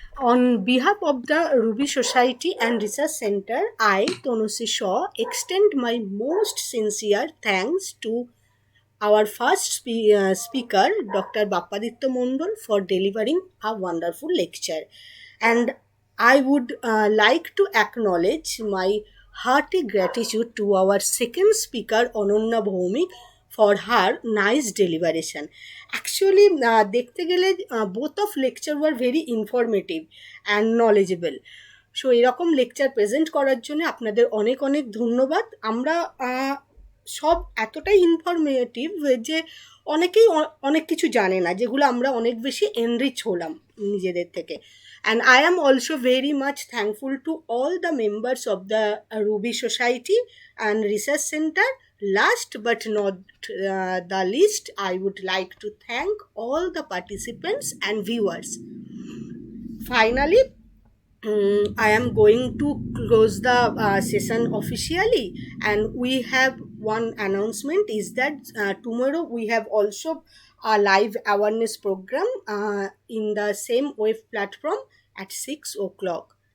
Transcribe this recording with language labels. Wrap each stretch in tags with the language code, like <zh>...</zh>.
<en>On behalf of the Ruby society and research centre, I Tanushree Shaw extend my most sincere thanks to our first speaker, Dr. Bappaditya Mondol, for delivering a wonderful lecture. And I would like to acknowledge my hearty gratitude to our second speaker, Ananya Bhaumik, for her nice deliberation. Actually,</en> <bn>দেখতে গেলে</bn> <en>both of lecture were very informative and knowledgeable.</en> <bn>So এরকম lecture present করার জন্য আপনাদের অনেক অনেক ধন্যবাদ। আমরা সব এতটাই ইনফরমেটিভ যে অনেকেই অনেক কিছু জানে না, যেগুলো আমরা অনেক বেশি এনরিচ হলাম নিজেদের থেকে।</bn> <en>And I am also very much thankful to all the members of the Ruby Society and Research Center. Last but not the least, I would like to thank all the participants and viewers. Finally, I am going to close the session officially, and we have one announcement is that tomorrow we have also a live awareness program in the same web platform at 6 o'clock.</en>